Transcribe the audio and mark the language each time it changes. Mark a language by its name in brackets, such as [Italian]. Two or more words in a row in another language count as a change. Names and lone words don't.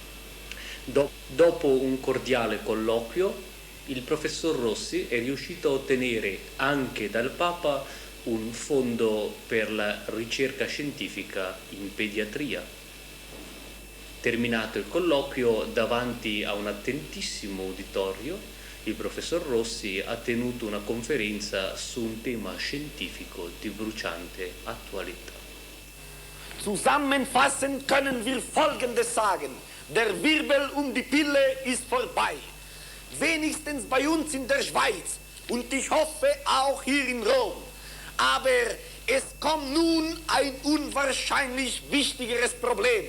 [Italian] Dopo un cordiale colloquio, il professor Rossi è riuscito a ottenere anche dal Papa un fondo per la ricerca scientifica in pediatria. Terminato il colloquio, davanti a un attentissimo uditorio, il professor Rossi ha tenuto una conferenza su un tema scientifico di bruciante attualità. [German] Zusammenfassend können wir Folgendes sagen. Der Wirbel um die Pille ist vorbei. Wenigstens bei uns in der Schweiz und ich hoffe auch hier in Rom. Aber es kommt nun ein unwahrscheinlich wichtigeres Problem.